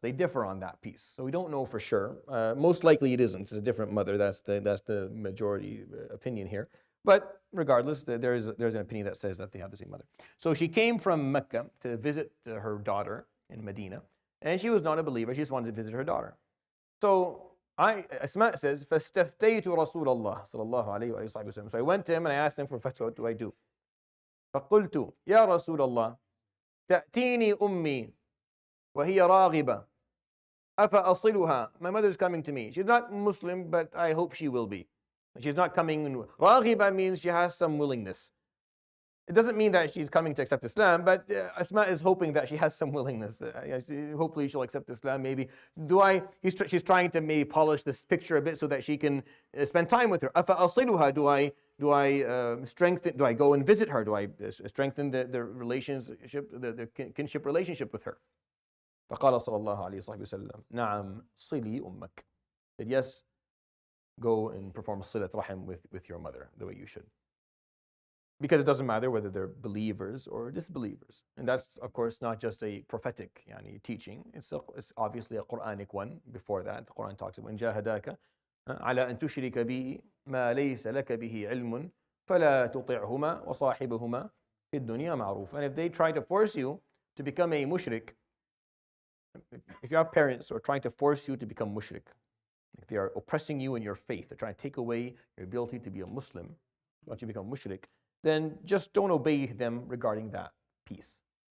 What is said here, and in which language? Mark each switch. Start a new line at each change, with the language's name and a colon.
English: They differ on that piece. So we don't know for sure. Most likely it isn't. It's a different mother. That's the majority opinion here. But regardless, there's an opinion that says that they have the same mother. So she came from Mecca to visit her daughter in Medina, and she was not a believer. She just wanted to visit her daughter. So Asma says,
Arabic: فَاسْتَفْتَيْتُ رَسُولَ اللَّهِ صلى الله عليه وآله وسلم.
English: So I went to him and I asked him for fatwa, what do I do?
Arabic: فَقُلْتُ يَا رَسُولَ اللَّهِ تأتيني أمي وهي راغبة أفأصلها.
English: My mother is coming to me. She's not Muslim, but I hope she will be. She's not coming. راغبة means she has some willingness. It doesn't mean that she's coming to accept Islam, but Asma is hoping that she has some willingness. Hopefully she'll accept Islam. Maybe she's trying to maybe polish this picture a bit so that she can spend time with her.
Arabic: أفأصلها.
English: Do I go and visit her? Do I strengthen the relationship, the kinship relationship with her?
Arabic: فقال صلى الله عليه وسلم نعم صلي أمك.
English: Said yes, go and perform صلة رحم with your mother the way you should. Because it doesn't matter whether they're believers or disbelievers. And that's, of course, not just a prophetic teaching. It's obviously a Quranic one. Before that, the Quran talks about
Arabic: إن جاهداك على أن تشرك به ما ليس لك به علم فلا تطعهما وصاحبهما في الدنيا معروف.
English: And if they try to force you to become a mushrik, if you have parents who are trying to force you to become mushrik, if they are oppressing you in your faith, they're trying to take away your ability to be a Muslim, want you to become mushrik, then just don't obey them regarding that piece.